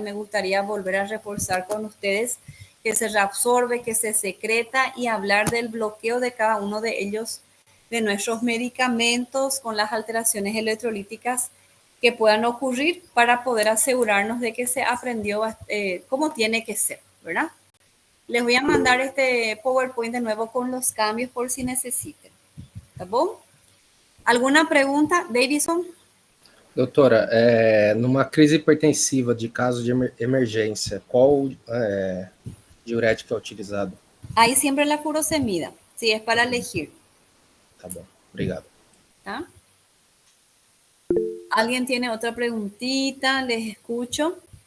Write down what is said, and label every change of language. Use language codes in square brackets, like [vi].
[es] Me gustaría volver a reforzar con ustedes que se reabsorbe, que se secreta y hablar del bloqueo de cada uno de ellos, de nuestros medicamentos con las alteraciones electrolíticas que puedan ocurrir para poder asegurarnos de que se aprendió como tiene que ser, ¿verdad? Les voy a mandar este PowerPoint de nuevo con los cambios por si necesiten. [pt] ¿Tá bom? [es] ¿Alguna pregunta, Davidson? [pt] Doutora, numa crise hipertensiva de caso de emergência, qual diurético é utilizado? [es] Ahí siempre la furosemida, si es para elegir. [pt] Tá bom, obrigado. ¿Tá? [es] ¿Alguien tiene otra preguntita? Les escucho.